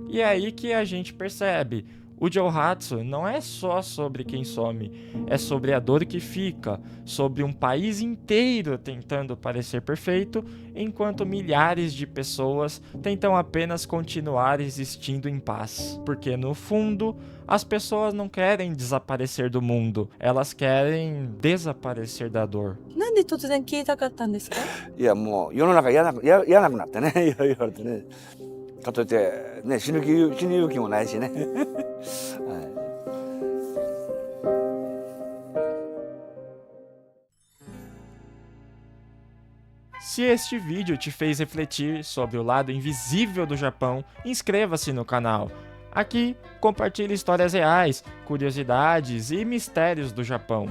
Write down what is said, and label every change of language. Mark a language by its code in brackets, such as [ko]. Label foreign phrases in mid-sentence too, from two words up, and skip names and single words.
[pt] E é aí que a gente percebe: o Johatsu não é só sobre quem some, é sobre a dor que fica, sobre um país inteiro tentando parecer perfeito, enquanto milhares de pessoas tentam apenas continuar existindo em paz. Porque no fundo, as pessoas não querem desaparecer do mundo, elas querem desaparecer da dor. [ja] なんで突然消えたかったんですか？いやもう世の中嫌なくなってねいろいろ言われてね、かといってね死ぬ勇気もないしねはい。 [pt] Se este vídeo te fez refletir sobre o lado invisível do Japão, inscreva-se no canal. Aqui, compartilhe histórias reais, curiosidades e mistérios do Japão.